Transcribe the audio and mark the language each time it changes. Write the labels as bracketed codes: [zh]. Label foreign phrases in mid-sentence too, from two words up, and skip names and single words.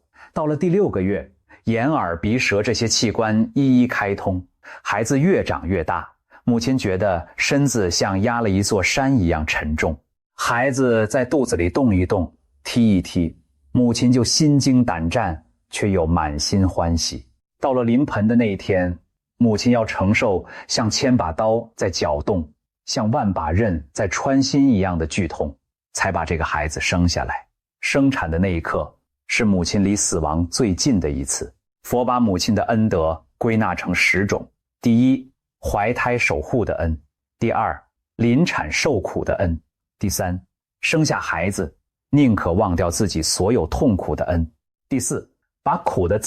[zh] 到了第6個月，眼耳鼻舌這些器官一一開通，孩子越長越大，母親覺得身子像壓了一座山一樣沉重。孩子在肚子裡動一動，踢一踢，母親就心驚膽戰，卻又滿心歡喜。到了臨盆的那一天，母親要承受像1000把刀在攪動，像萬把刃在穿心一樣的劇痛。才把這個孩子生下來。生產的那一刻是母親離死亡最近的一次。佛把母親的恩德歸納成10種：第一，懷胎守護的恩；第二，臨產受苦的恩；第三，生下孩子寧可忘掉自己所有痛苦的恩；第四，把苦的自